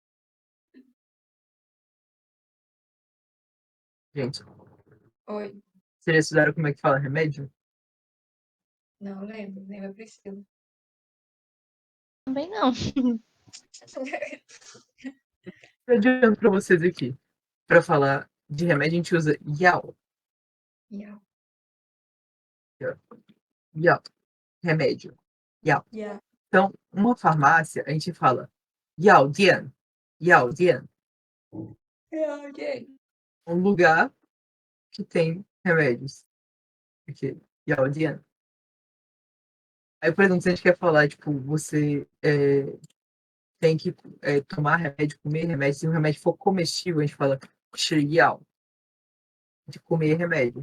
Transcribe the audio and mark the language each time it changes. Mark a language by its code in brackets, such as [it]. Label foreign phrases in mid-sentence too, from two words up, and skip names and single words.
[pt] Gente, Oi. vocês já estudaram como é que fala remédio? Não lembro, nem a Priscila. Também não. Eu adianto para vocês aqui. Para falar de remédio, a gente usa yao. Yeah. [zh] Yao. Remédio. Yao. [pt] Yeah. Então, uma farmácia, a gente fala [zh] 药店. 药店. [pt] Yeah, ok. Um lugar que tem remédios. [zh] Ok. 药店. [pt] Aí, por exemplo, se a gente quer falar, tipo, você tem que tomar remédio, comer remédio. Se o remédio for comestível, a gente fala [zh] 吃药, [pt] de comer remédio.